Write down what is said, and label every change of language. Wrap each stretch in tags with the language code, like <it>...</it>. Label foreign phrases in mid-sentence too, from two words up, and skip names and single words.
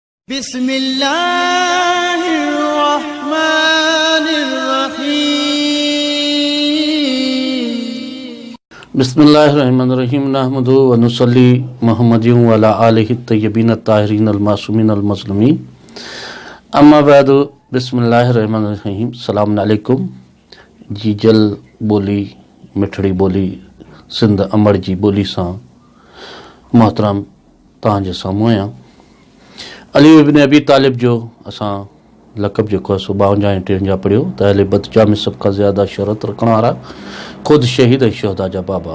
<ar>بسم الله الرحمن الرحيم نحمد و نصلي محمد و على آله الطيبين الطاهرين المعصومين المظلومين أما بعد بسم الله الرحمن الرحيم سلام عليكم जी।</ar> <sd>जल बोली मिठड़ी बोली सिंध अमड़ जी बोली सां मोहतरम तव्हांजे साम्हूं आहियां। अली इब्न अबी तालिब जो असां लक़ब जेको आहे 52 ऐं 53 पढ़ियो त अहले बदजा में सभ खां ज़्यादा शोहरत रखण वारा ख़ुदि शहीद ऐं शोहदा जा बाबा।</sd>